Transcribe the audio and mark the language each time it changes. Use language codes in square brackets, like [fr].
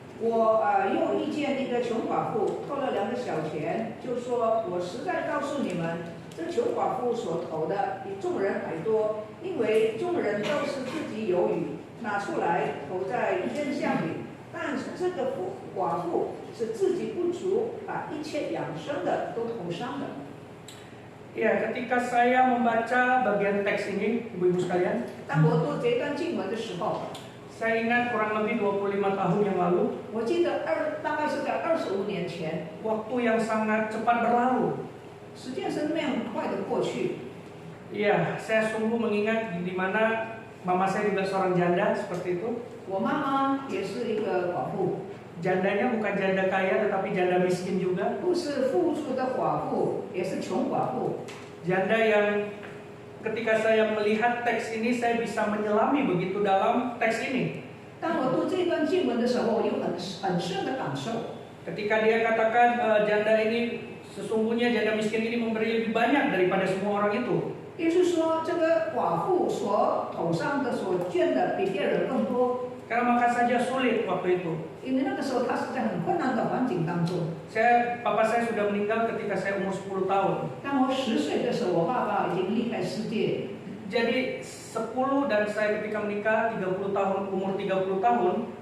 [zh] 我又遇见一个穷寡妇偷了2个小钱，就说：“我实在告诉你们，这穷寡妇所投的比众人还多，因为众人都是自己有余，拿出来投在捐项里。但是这个寡妇是自己不足，把一切养生的都投上了。” [id] Ya, ketika saya membaca bagian teks ini, ibu-ibu sekalian, [zh] 当我读这段经文的时候， [id] saya ingat kurang lebih 25 tahun yang lalu, [zh] 我记得大概是在25年前， [id] waktu yang sangat cepat berlalu. [zh] 时间是那样快的过去。 [id] Iya, saya sungguh mengingat di mana mama saya juga seorang janda seperti itu. [zh] 我妈妈也是一个寡妇， [id] Jandanya bukan janda kaya tetapi janda miskin juga. [zh] 不是富足的寡妇，也是穷寡妇。 [id] Janda yang ketika saya melihat teks ini saya bisa menyelami begitu dalam teks ini. [zh] 当我读这段经文的时候，我有很深的感受。 [id] Ketika dia katakan janda ini sesungguhnya janda miskin ini memberi lebih banyak daripada semua orang itu. [zh] 也就是说，这个寡妇所头上的所捐的比别人更多， [id] Karena makan saja sulit waktu itu. [zh] 因为那个时候她是在很困难的环境当中。 [id] Papa saya sudah meninggal ketika saya umur 10 tahun. [zh] 当我10岁的时候，我爸爸已经离开世界。 [id] Jadi 10 dan saya ketika menikah 30 tahun, umur 30 tahun,